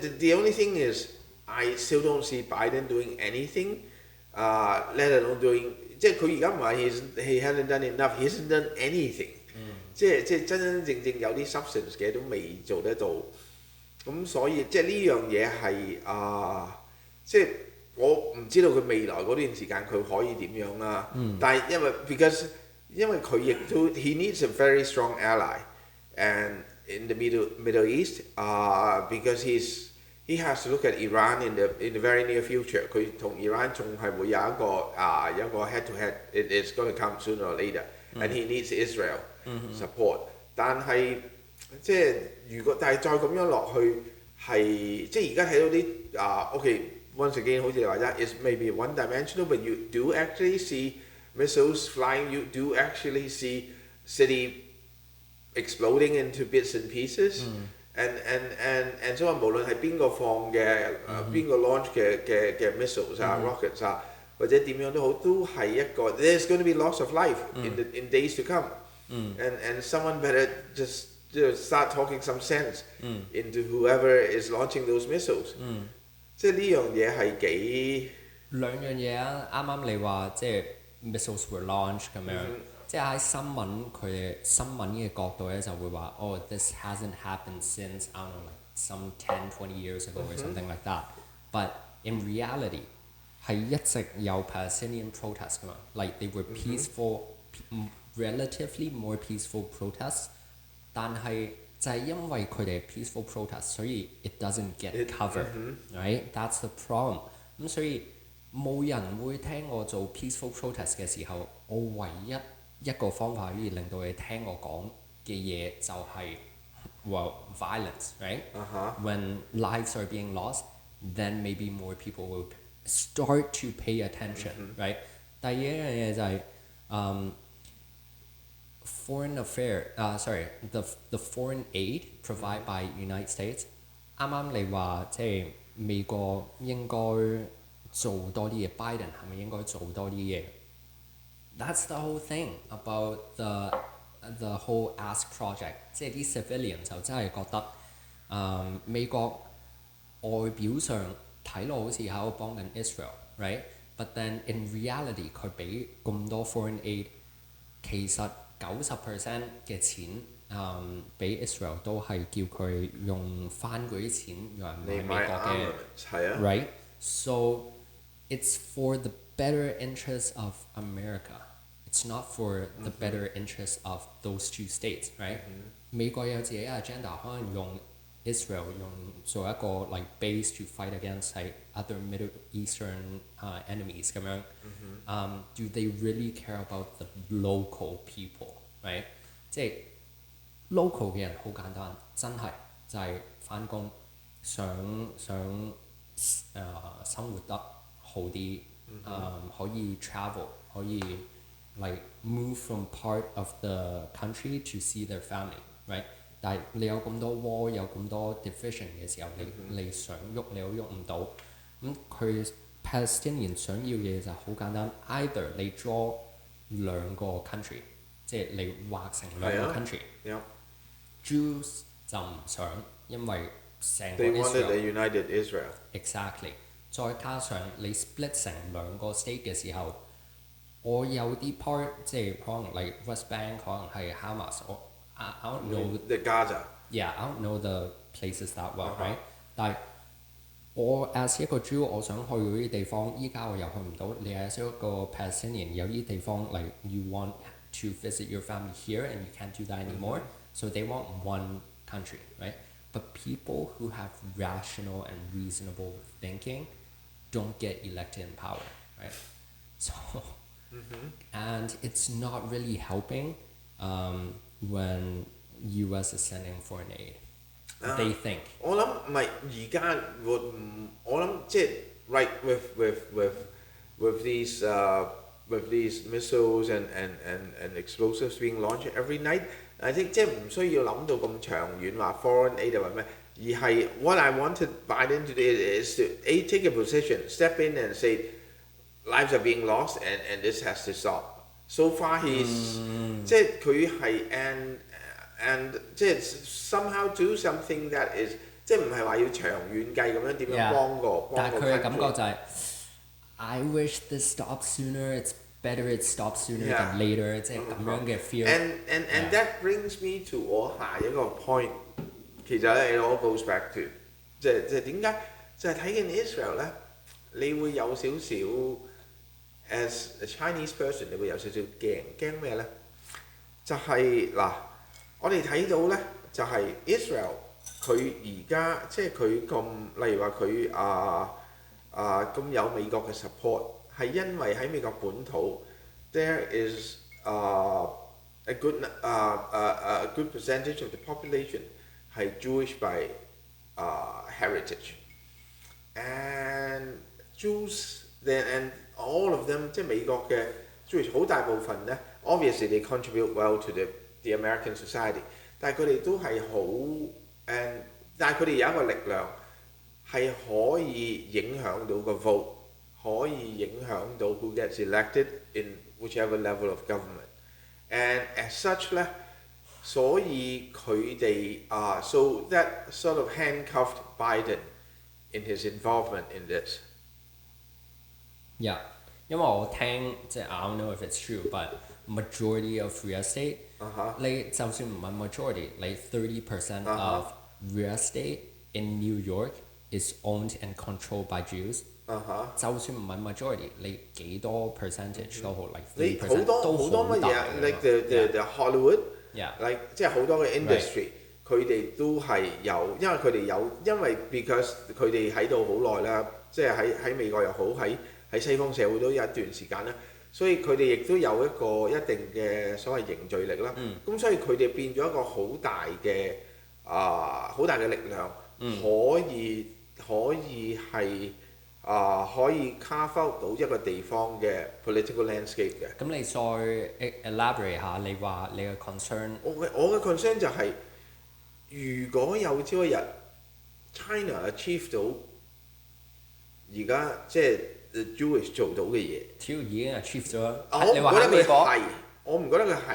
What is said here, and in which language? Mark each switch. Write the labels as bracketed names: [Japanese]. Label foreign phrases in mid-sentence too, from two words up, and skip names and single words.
[English] The only thing is, I still don't see Biden doing anything. Let alone doing， [Cantonese] 即係佢而家唔係 [English] he hasn't done enough，he hasn't done anything。 [Cantonese] 即係真真正正有啲 substance 嘅都未做得到。咁所以即係呢樣嘢係即係我唔知道佢未來嗰段時間佢可以點樣啦。但係因為佢亦都 [English] he needs a very strong ally and in the Middle East because he has to look at Iran in the very near future。 [Cantonese] 佢同 Iran 仲係會有一個 [English] head to head。It's going to come sooner or later，and he needs Israel support。 [Cantonese] 但係即係但係再咁樣落去係即係而家睇到啲 OK。 [English] Once again， [Cantonese] 好似你話齋 [English] ，is maybe one dimensional，but you do actually see missiles flying. You do actually see city exploding into bits and pieces。and [Cantonese] 所以無論係邊個放嘅邊個 [English] launch 嘅 missiles rockets [Cantonese] 或者點樣都好，都係一個 [English] there's going to be loss of life in days to come。and someone better just start talking some sense into whoever is launching those missiles。 [Cantonese] 即係呢樣嘢係幾兩樣嘢啊！啱啱你話即係 [English] missiles were launched [Cantonese] 咁樣，即係喺佢哋新聞嘅角度咧就會話 [English] this hasn't happened since I don't know like some 10-20 years ago or something like that。But in reality [Cantonese] 係一直有 [English] Palestinian protest 㗎嘛 ，like they were peaceful，relatively more peaceful protests。 [Cantonese] 但係就係因為佢哋 [English] peaceful protest，所以 it doesn't get covered，right？ That's the problem。 [Cantonese] 咁所以冇人會聽我做 [English] peaceful protest [Cantonese] 嘅時候，我唯一個方法可以令到你聽我講嘅嘢就係 violence，right？ [English] When lives are being lost, then maybe more people will start to pay attention，right？ [Cantonese] 第二樣嘢就係 [English] foreign the foreign aid [Cantonese] provided by United States。啱啱你話即係美國應該做多啲嘢 ，Biden 係咪應該做多啲嘢 ？ [English] That's the whole thing about the whole Ask Project。 [Cantonese] 即係啲 civilian 就真係覺得美國外表上睇落好似喺度幫緊 Israel，right？ [English] But then in reality [Cantonese] 佢俾咁多 [English] foreign aid， [Cantonese] 其實90% 嘅錢俾 Israel 都係叫佢用翻嗰啲錢用嚟買美國嘅 ，right？ [English] So it's for the better interest of America. It's not for the better interest of those two states, right？ [Cantonese] 美國有自己嘅 [English] agenda， [Cantonese] 可能用 Israel 做一個 [English] like base to fight against like other Middle Eastern enemies 咁樣。Do they really care about the local people, right？ [Cantonese] 即係 local 嘅人好簡單，真係就係返工，想生活得好啲，可以 travel， 可以 [English] like move from part of the country to see their family， [Cantonese] right？但係你有咁多 war， 有咁多 division 嘅時候，你想喐你都喐唔到。咁佢 Palestinian 想要嘅嘢就好簡單 ，either 你 draw 兩個 country， 即係你畫成兩個 country。Jews 就唔想，因為成個 [English] They wanted a united Israel。 Exactly。 [Cantonese] 再加上你 split 成兩個 state 嘅時候，我有啲 part 即係可能 like West Bank 可能係 Hamas， [English] I don't know the Gaza。 Yeah, I don't know the places that well, right？ [Cantonese] 但係我 as 一個 Jew， 我想去嗰啲地方，依家我又去唔到。 [English] 你 as 一個 Palestinian， [Cantonese] 有啲地方 [English] like you want to visit your family here and you can't do that anymore， so they want one country, right? But people who have rational and reasonable thinking don't get elected in power, right? So and it's not really helping when US is sending foreign aid. They think [Cantonese] 我諗唔係而家我諗即係 [English] right with these missiles and explosives being launched every night。 I think [Cantonese] 即係唔需要諗到咁長遠話 [English] foreign aid [Cantonese] 或咩，而係 [English] what I wanted Biden to do is to take a position, step in and say lives are being lost and this has to stop. So far he's [Cantonese] 即係佢係and 即係 [English] somehow do something that is [Cantonese] 即即係唔係話要長遠計咁樣點樣幫個但係佢嘅感覺 country。 [English] 就係、I wish this stopped sooner. It's better it stopped sooner Yeah. than later. [Cantonese] 即係咁樣嘅 feel。 [English] And Yeah. that brings me to [Cantonese] 我下一個 point，其實咧 [English] it all goes back to [Cantonese] 即係點解就係睇見 Israel 咧，你會有少少 [English] as a Chinese person， [Cantonese] 你會有少少驚咩咧？就係、嗱，我哋睇到咧就係、Israel 佢而家即係佢咁，例如話佢咁有美國嘅 support，係因為喺美國本土 [English] there is a good percentage of the population 係 Jewish by heritage and Jews then and all of them [Cantonese] 即係美國嘅 [English] Jewish [Cantonese] 好大部分咧 [English] obviously they contribute well to the American society， [Cantonese] 但係佢哋都係好誒，但係佢哋有一個力量係可以影響到個 [English] vote， [Cantonese] 可以影響到 [English] who gets elected in whichever level of government and as such [Cantonese] 咧，所以佢哋 [English] so that sort of handcuffed Biden in his involvement in this。 Yeah， [Cantonese] 因為我聽即係 [English] I don't know if it's true，but majority of real estate， [Cantonese] 你就算唔係 [English] majority，你30% of real estate in New York is owned and controlled by Jews。 [Cantonese] 就算唔係 majority，你幾多 percentage 都好，like 你 3%都好多乜嘢啊 ？ [English] like the Hollywood， [Cantonese] like 即係好多嘅 industry，佢哋都係有，因為佢哋有，因為 because 佢哋喺度好耐啦，即係喺美國又好，喺西方社會都有一段時間啦，所以佢哋亦都有一個一定嘅所謂凝聚力啦。咁所以佢哋變咗一個好大嘅力量，可以係可以 [English] carve out [Cantonese] 到一個地方嘅 political landscape 嘅。咁你再 elaborate 下，你話你嘅 concern。我嘅 concern 就係、如果有朝一日 China achieve 到而家即係 Jewish 做到嘅嘢，超已經 achieve 咗。我唔覺得佢係，我唔覺得佢係。